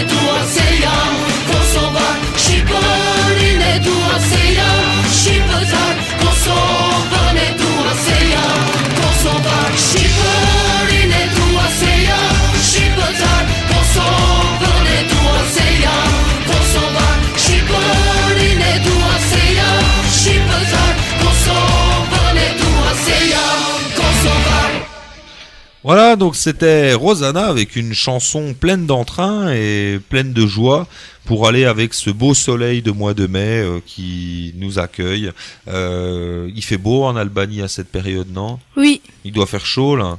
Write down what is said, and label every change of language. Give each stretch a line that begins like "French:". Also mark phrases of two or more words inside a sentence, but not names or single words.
Albanian: dua se jam Kosovar Shqipërin e dua se jam Shqipëtar Kosovën e dua se jam Kosovar Shqipërin e dua se jam Shqipëtar Kosovën e dua se jam Kosovar Shqipërin e dua se jam Shqipëtar Kosovën e dua se jam Kosovar.
French: Voilà, donc c'était Rosanna avec une chanson pleine d'entrain et pleine de joie pour aller avec ce beau soleil de mois de mai qui nous accueille. Il fait beau en Albanie à cette période, non? Oui, Il doit faire chaud là.